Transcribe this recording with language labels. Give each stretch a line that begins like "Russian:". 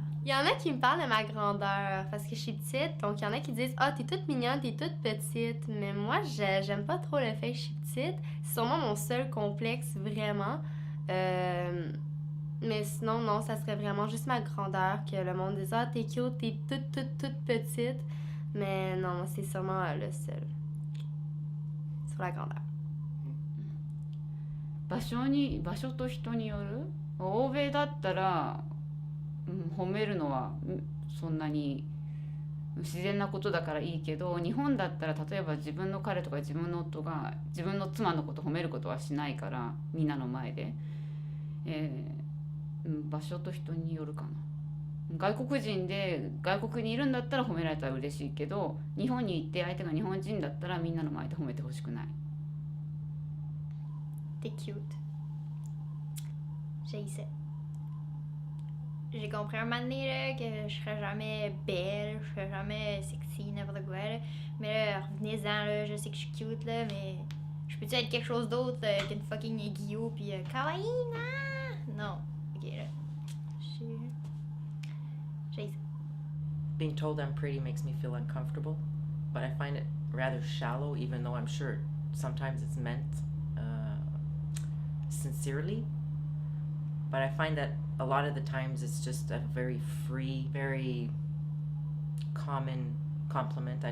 French: Il y en a qui me parlent de ma grandeur parce que je suis petite, donc il y en a qui disent ah t'es toute mignonne, t'es toute petite, mais moi j'aime pas trop le fait que je suis petite, c'est sûrement mon seul complexe vraiment, mais sinon non, ça serait vraiment juste ma grandeur que le monde dise ah t'es cute, t'es toute petite, mais non c'est sûrement le seul sur la grandeur.
Japanese: 場所と人による。欧米だったら、褒めるのはそんなに自然なことだからいいけど、日本だったら例えば自分の彼とか自分の夫が自分の妻のこと褒めることはしないから、みんなの前で、場所と人によるかな。外国人で外国にいるんだったら褒められたら嬉しいけど、日本に行って相手が日本人だったらみんなの前で褒めてほしくない。
French: T'es cute. J'haïssais. J'ai compris un moment donné là, que je serais jamais belle, je serais jamais sexy, n'importe quoi. Là. Mais là, revenez-en, là, je sais que je suis cute, là, mais je peux-tu être quelque chose d'autre qu'une fucking Guillaume pis kawaii, non? Ok, là. J'haïssais.
English: Being told I'm pretty makes me feel uncomfortable, but I find it rather shallow, even though I'm sure sometimes it's meant sincerely. But I find that a lot of the times it's just a very free, very common compliment.